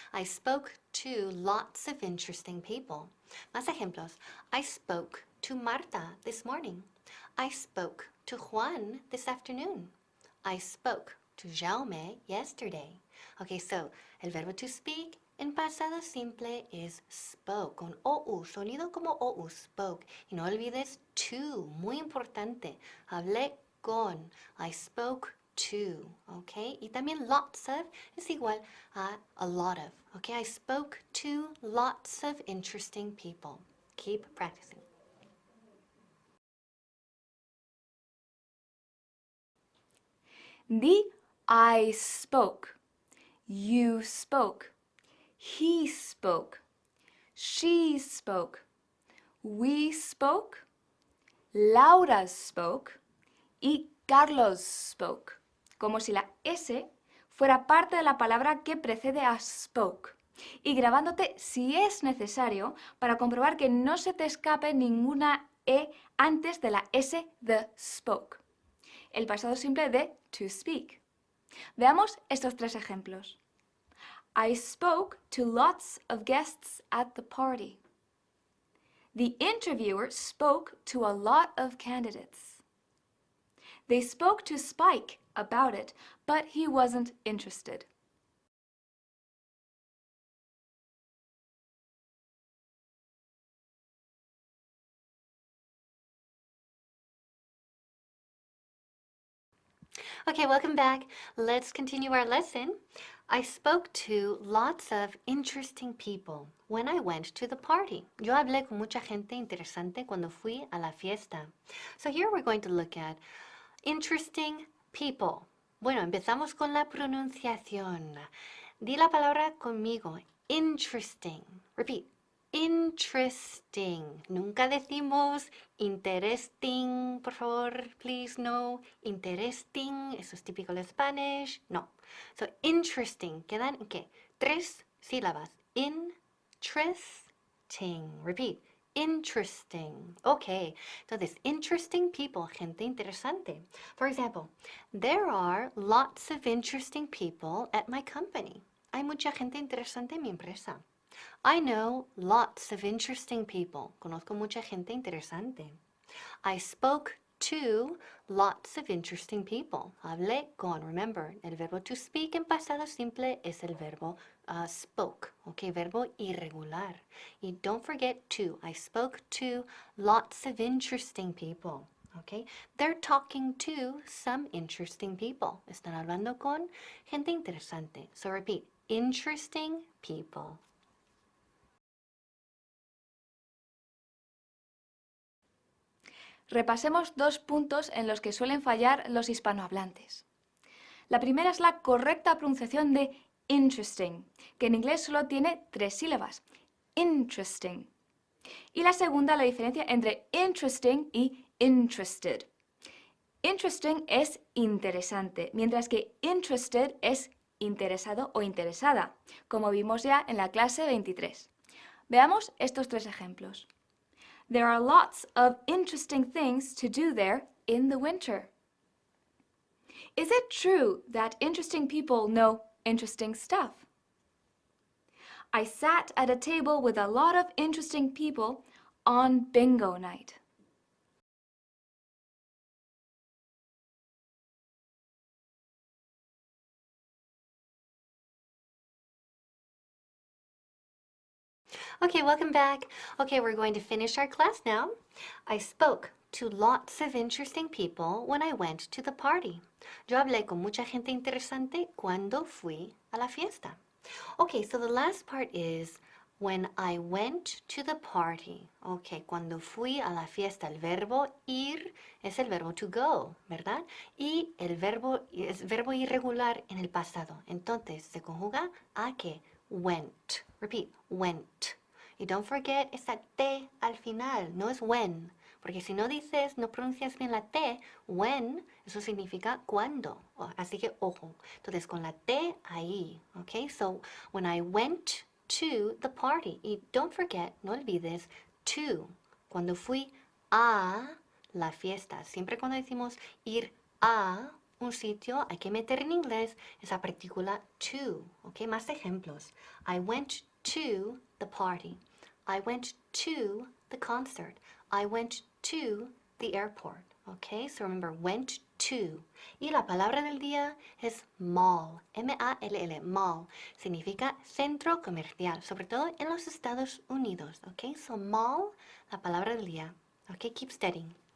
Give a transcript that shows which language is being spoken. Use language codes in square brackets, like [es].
[en] I spoke to lots of interesting people. [es] Más ejemplos. [en] I spoke to Marta this morning. I spoke to Juan this afternoon. I spoke to Jaume yesterday. [es] Okay, so el verbo to speak en pasado simple es spoke, con OU, sonido como OU, spoke. Y no olvides to, muy importante. Hablé con, [en] I spoke to, okay? [es] Y también [en] lots of es igual a lot of, okay? I spoke to lots of interesting people. Keep practicing. Di I spoke, you spoke, he spoke, she spoke, we spoke, Laura spoke [es] y Carlos spoke, como si la S fuera parte de la palabra que precede a spoke, y grabándote si es necesario para comprobar que no se te escape ninguna E antes de la S de spoke, el pasado simple de to speak. Veamos estos tres ejemplos. [en] I spoke to lots of guests at the party. The interviewer spoke to a lot of candidates. They spoke to Spike about it, but he wasn't interested. Okay, welcome back. Let's continue our lesson. I spoke to lots of interesting people when I went to the party. [es] Yo hablé con mucha gente interesante cuando fui a la fiesta. [en] So here we're going to look at interesting people. [es] Bueno, empezamos con la pronunciación. Di la palabra conmigo. [en] Interesting. Repeat. [es] Interesting. Nunca decimos interesting, por favor, please, no. Interesting, eso es típico de Spanish. No. [en] So, interesting. [es] ¿Quedan qué? 3 sílabas. Interesting. Repeat. [en] Interesting. Okay. Entonces, interesting people, [es] gente interesante. [en] For example, there are lots of interesting people at my company. [es] Hay mucha gente interesante en mi empresa. [en] I know lots of interesting people. [es] Conozco mucha gente interesante. [en] I spoke to lots of interesting people. [es] Hablé con. [en] Remember, [es] el verbo to speak en pasado simple es el verbo spoke. [en] Okay, [es] verbo irregular. [en] Y don't forget to. I spoke to lots of interesting people. Okay, they're talking to some interesting people. [es] Están hablando con gente interesante. [en] So repeat, interesting people. [es] Repasemos dos puntos en los que suelen fallar los hispanohablantes. La primera es la correcta pronunciación de interesting, que en inglés solo tiene 3 sílabas. Interesting. Y la segunda, la diferencia entre interesting y interested. Interesting es interesante, mientras que interested es interesado o interesada, como vimos ya en la clase 23. Veamos estos 3 ejemplos. [en] There are lots of interesting things to do there in the winter. Is it true that interesting people know interesting stuff? I sat at a table with a lot of interesting people on bingo night. Okay, welcome back. Okay, we're going to finish our class now. I spoke to lots of interesting people when I went to the party. [es] Yo hablé con mucha gente interesante cuando fui a la fiesta. [en] Okay, so the last part is when I went to the party. [es] Okay, cuando fui a la fiesta. El verbo ir es el verbo to go, ¿verdad? Y el verbo es verbo irregular en el pasado. Entonces se conjuga a que went. [en] Repeat, went. [es] Y [en] don't forget [es] esa T al final, no es when. Porque si no dices, no pronuncias bien la T, when, eso significa cuando. Así que ojo. Entonces con la T ahí, ¿ok? [en] So, when I went to the party. [es] Y [en] don't forget, [es] no olvides, to. Cuando fui a la fiesta. Siempre cuando decimos ir a un sitio, hay que meter en inglés esa partícula to, ¿ok? Más ejemplos. [en] I went to the party. I went to the concert. I went to the airport. Okay, so remember, went to. [es] Y la palabra del día es mall. M-A-L-L, mall. Significa centro comercial, sobre todo en los Estados Unidos. [en] Okay, so mall, [es] la palabra del día. [en] Okay, keep studying.